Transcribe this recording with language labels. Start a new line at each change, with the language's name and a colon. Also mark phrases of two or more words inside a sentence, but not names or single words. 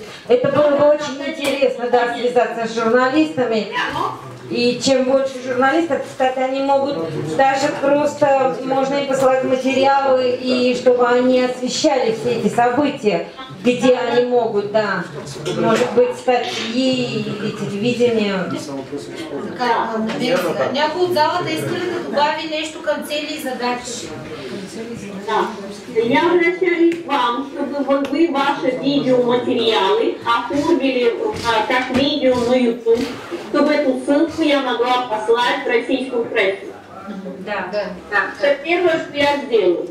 Russian: Это было бы очень интересно, да, связаться с журналистами. И чем больше журналистов, кстати, они могут даже просто, можно им посылать материалы, и чтобы они освещали все эти события, где они могут, да, может быть, статьи или телевидение.
Bulgarian: Някой от залата иска ли да добави нещо към цели и задачи?
Russian: Я обращаюсь к вам, чтобы вы ваши видеоматериалы оформили как видео на YouTube, чтобы эту ссылку я могла послать в российскую прессу. Да. Это первое, что я сделаю.